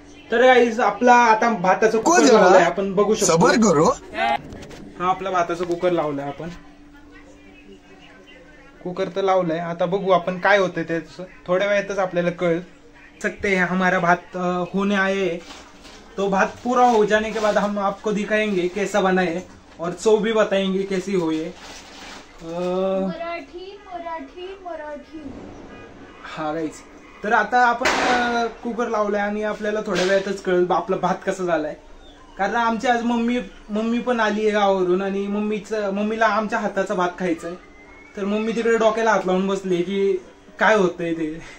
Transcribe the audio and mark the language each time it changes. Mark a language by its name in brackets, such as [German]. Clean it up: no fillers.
[Marathi] तर गाईज आपला आता भाताचा कुकर लावलाय, आपण बघू शकतो. हा आपला भाताचा कुकर लावलाय आपण. कुकर तर लावलाय, आता बघू आपण काय होतंय त्याचं. थोड्या वेळातच आपल्याला कळ [Hindi] सकते है हमारा भात होने आए. तो भात पूरा हो जाने के बाद हम आपको दिखाएंगे कैसा बना है और चव भी बताएंगे कैसी हुई है. मराठी मराठी मराठी. [Marathi] हा गाईज, तर आता आपण कुकर लावलाय आणि आपल्याला थोड्या वेळातच कळेल आपला भात कसा झालाय. कारण आमची आज मम्मी पण आली आहे गावावरून आणि मम्मीला आमच्या हाताचा भात खायचा आहे. तर मम्मी तिकडे डोक्याला हात लावून बसली की काय होतंय ते.